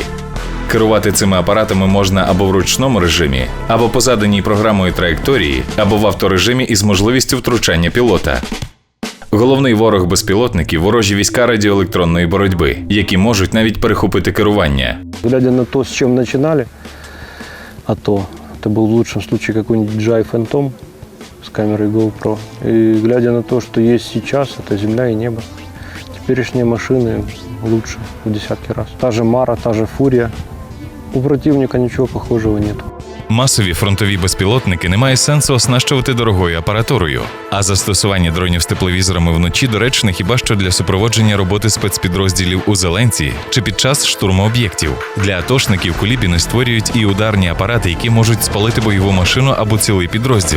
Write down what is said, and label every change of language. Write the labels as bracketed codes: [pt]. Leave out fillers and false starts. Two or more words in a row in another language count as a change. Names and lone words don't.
[uk] Керувати цими апаратами можна або в ручному режимі, або по заданій програмою траєкторії, або в авторежимі із можливістю втручання пілота. Головний ворог безпілотників – ворожі війська радіоелектронної боротьби, які можуть навіть перехопити керування. [ru] Глядя на то, с чем начинали АТО, это был в лучшем случае какой-нибудь DJI Phantom с камерой GoPro. И глядя на то, что есть сейчас, это земля и небо. Теперешние машины лучше в десятки раз. Та же Мара, та же Фурия. У противника ничего похожего нет. [uk] Масові фронтові безпілотники немає сенсу оснащувати дорогою апаратурою, а застосування дронів з тепловізорами вночі доречне хіба що для супроводження роботи спецпідрозділів у Зеленці чи під час штурму об'єктів. Для атошників кулібіни створюють і ударні апарати, які можуть спалити бойову машину або цілий підрозділ.